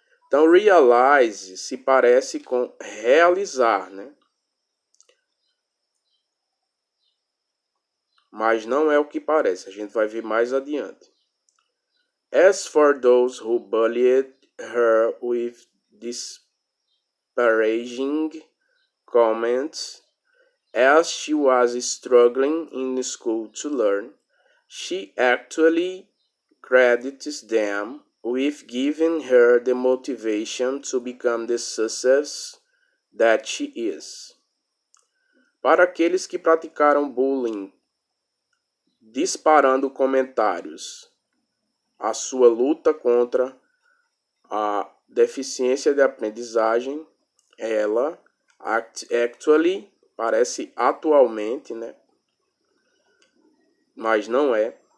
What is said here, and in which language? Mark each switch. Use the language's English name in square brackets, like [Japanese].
[Portuguese] Então, realize se parece com realizar, né? Mas não é o que parece, a gente vai ver mais adiante. [English] As for those who bullied her with disparaging comments as she was struggling in school to learn, she actually credits them with giving her the motivation to become the success that she is. [Portuguese] Para aqueles que praticaram bullying, disparando comentários, a sua luta contra a deficiência de aprendizagem, ela actually parece atualmente, né? Mas não é.